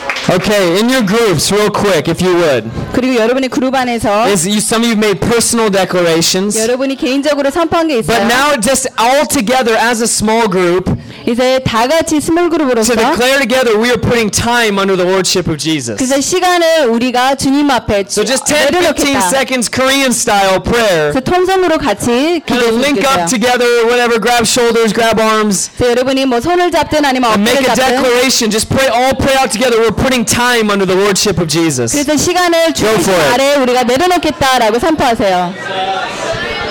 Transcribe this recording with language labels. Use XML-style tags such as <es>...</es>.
<en>Okay, in your groups, real quick, if you would.</en> <ko>그리고 여러분의 그룹 안에서.</ko> <en>Some of you made personal declarations.</en> <ko>여러분이 개인적으로 선포한 게 있어요.</ko> <en>But now, just all together as a small group.</en> <ko>이제 다 같이 스몰 그룹으로서.</ko> <en>To declare together, we are putting time under the lordship of Jesus.</en> <ko>그래서 시간을 우리가 주님 앞에 내려놓겠다.</ko> <en>So just 10-15 seconds Korean style prayer.</en> <ko>그 통성으로 같이 기도해 주세요.</ko> <en>Link up together, whatever. Grab shoulders, grab arms.</en> <ko>여러분이 뭐 손을 잡든 아니면 어깨를 잡든.</ko> <en>Make a declaration. Just pray. All pray out together. We're putting time under the lordship of Jesus.</en> <ko>그래서 시간을 주님 아래 우리가 내려놓겠다라고 선포하세요.</ko>